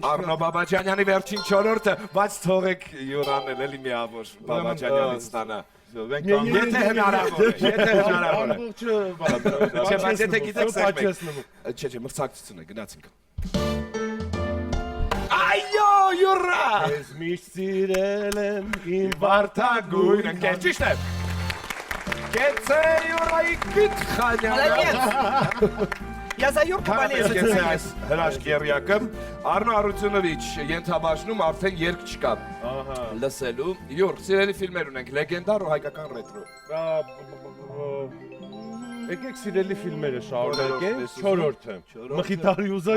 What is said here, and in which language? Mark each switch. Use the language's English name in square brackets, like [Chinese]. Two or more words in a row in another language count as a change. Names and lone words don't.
[Armenian] Արնո Բաբաջանյանի վերջին չորորդը, բայց թողեք Յուրան էլ էլի միավոր Բաբաջանյանից ստանա։ Եթե հնարավոր է, Չէ, բայց եթե գիտեք սեք մեկ։ Չէ, մրցակցություն է, գնացինք։ Այո, Յուրա! Ես միշտ սիրել եմ իմ Վարդագույն ընկեր, ճիշտ է։ Կեցե Յուրայի Վիտխանյանը։ [Russian] Молодец. Я за Юрку болею. [Armenian] Կեցե այս հրաշք երյակը։ Արնո Արությունովիչ ենթաբաժնում արդեն երգ չկա լսելու։ Յուր, սիրելի ֆիլմեր ունենք, լեգենդար ու հայկական ռետրո։ Եկեք սիրելի ֆիլմերը շարունակենք։ Չորրորդը։ Մխիթարի ուզած